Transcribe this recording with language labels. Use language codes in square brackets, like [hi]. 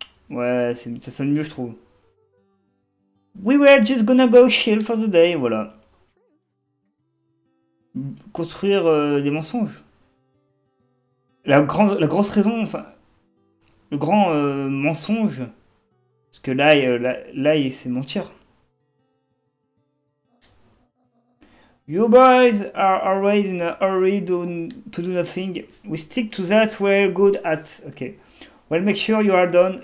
[fr] Ouais, ça sonne mieux, je trouve. [en] We were just gonna go chill for the day, [fr] voilà. Construire des mensonges. La grosse raison, enfin, le grand mensonge, parce que là, c'est mentir. [en] You boys are always in a hurry to do nothing. We stick to that we're good at. Okay. Well, make sure you are done.